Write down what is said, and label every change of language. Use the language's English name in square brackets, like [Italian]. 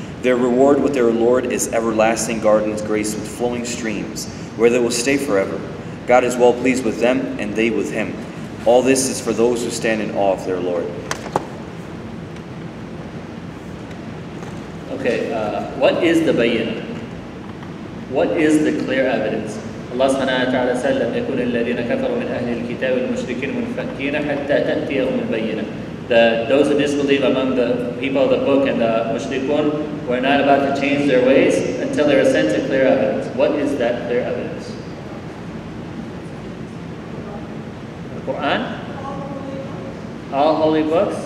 [English] Their reward with their Lord is everlasting gardens graced with flowing streams, where they will stay forever. God is well pleased with them, and they with Him. All this is for those who stand in awe of their Lord. Okay, what is the bayyinah? What is the clear evidence? Allah subhanahu wa ta'ala said, [Arabic] لَمْ يَكُنِ الَّذِينَ كَفَرُوا مِنْ أَهْلِ الْكِتَابِ وَالْمُشْرِكِينَ مُنْفَكِّينَ حَتَّى تَأْتِيَهُمُ الْبَيِّنَةُ. [English] Those who disbelieve among the people of the book and the mushrikun were not about to change their ways until they were sent to clear evidence. What is that clear evidence? The Quran? All holy books?